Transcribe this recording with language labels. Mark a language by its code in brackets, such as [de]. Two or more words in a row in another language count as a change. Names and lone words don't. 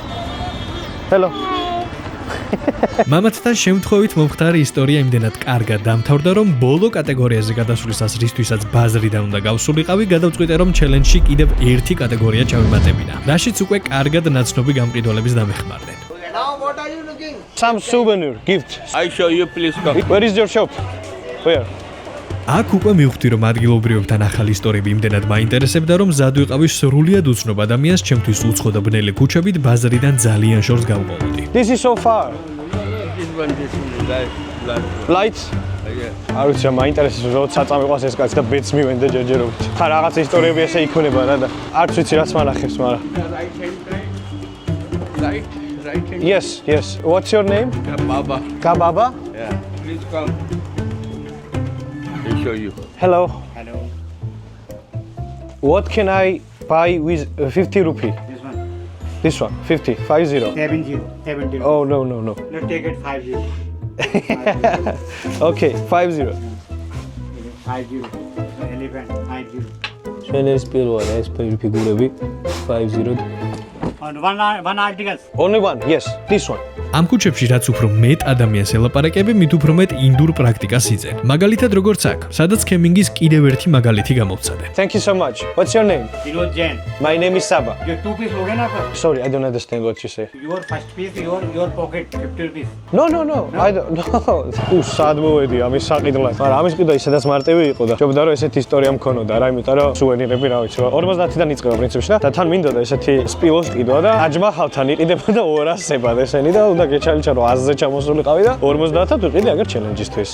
[en] Hello. [ka] მამათთან შემთხვევით მომხდარი ისტორია იმდენად კარგად დამთავრდა, რომ ბოლო კატეგორიაზე გადასვლისას, რისთვისაც ბაზრიდან უნდა გავსულიყავი, გადავწყვიტე, რომ ჩელენჯში კიდევ ერთი კატეგორია ჩავიმატებინა. რაშიც უკვე კარგად ნაცნობი გამყიდველების დამეხმარნენ. [en] Now what are you looking? Some souvenir gift. I show you, please come. Where is your shop? Where? [ka] აქ უკვე მივხვდი, რომ ადგილობრივებთან ახალი ისტორიები იმდენად მაინტერესებდა, რომ ზად ვიყავი სრულიად უცნობ ადამიანს ჩემთვის უცხო და ბნელი ქუჩებით ბაზრიდან ძალიან შორს გავყოლოდი. [en] This is so far. This one, Lights? [ka] არ ვიცი რა მაინტერესებს, როცა წამიყვას ეს კაცი და ბედს მივენდა ჯერჯერობით. ხა რაღაც ისტორიები ესე იქნება რა და არც ვიცი რაც მანახებს, მაგრამ. [en] Right hand. Yes. What's your name? Baba. Kababa? Yeah. Please come. I'll show you. Hello. What can I buy with 50 rupee? This one, 50. 50. 70. Oh, no. No, take it 50. Okay, 50. 50. Elephant, 50. Chinese pillow, nice figurები 50. And one article. Only one, yes, this one. [ka] ამ ქუჩებში რაც უფრო მეტ ადამიანს ელაპარაკები, მით უფრო მეტ ინდურ პრაქტიკას იძენ. მაგალითად როგორც აქ, სადაც ქემინგის კიდევ ერთი მაგალითი გამოვცადე. [en] Thank you so much. What's your name? Vinod Jain. My name is Saba. Your 2 piece [hi] loge na [en] sir? Sorry, I don't understand what you say. Your first piece, your pocket, 50 rupees. No. I don't know. [ka] სად მოვედი ამის საყიდლად. მაგრამ ამის ყიდვა ისედაც მარტივი იყო და ჯობდა რომ ესეთი ისტორია მქონოდა რა, იმიტომ რომ სუვენირები რა ვიცი, 50-დან იწყება პრინციპში და თან მინდოდა ესეთი სპილოს ყიდვა და აჯმაჰალთან იყიდებოდა 200-ებად ესენი და უნდა გეჩალიჩა რომ 100-ზე ჩამოსულიყავი და 50-ად ვიყიდე აგერ ჩელენჯისთვის.